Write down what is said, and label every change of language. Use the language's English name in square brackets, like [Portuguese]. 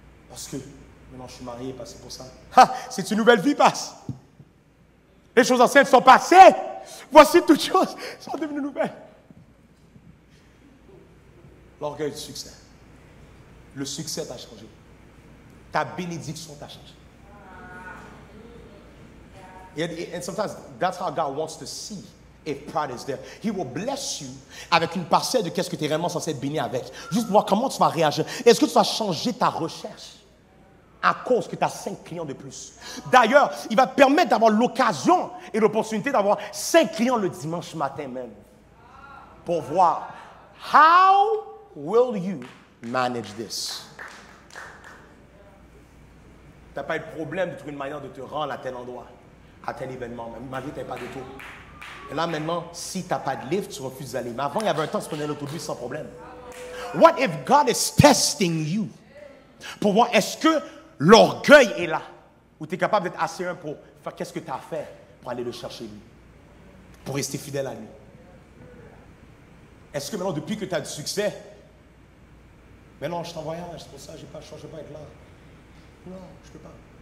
[French] Parce que maintenant, je suis marié, parce que c'est pour ça. Ah, c'est une nouvelle vie, passe. Les choses anciennes sont passées. Voici toutes choses sont devenues nouvelles. L'orgueil du succès. Le succès t'a changé. Ta bénédiction t'a changé. [English] And sometimes that's how God wants to see if pride is there. He will bless you [French] avec une parcelle de qu'est-ce que tu es vraiment censé être béni avec. Juste voir comment tu vas réagir. Est-ce que tu vas changer ta recherche à cause que tu as 5 clients de plus? D'ailleurs, il va te permettre d'avoir l'occasion et l'opportunité d'avoir 5 clients le dimanche matin même. Pour voir [English] how will you manage this? [French] Tu n'as pas eu de problème de trouver une manière de te rendre à tel endroit, à tel événement. Malgré que tu n'as pas d'auto. Et là, maintenant, si tu n'as pas de lift, tu refuses d'aller. Mais avant, il y avait un temps, tu prenais l'autobus sans problème. [English] What if God is testing you? [French] Pour voir, est-ce que l'orgueil est là? Ou tu es capable d'être assez pour faire qu'est-ce que tu as à faire pour aller le chercher lui? Pour rester fidèle à lui? Est-ce que maintenant, depuis que tu as du succès, mais non, je suis en voyage, c'est pour ça que je ne peux pas être là. Non, je ne peux pas.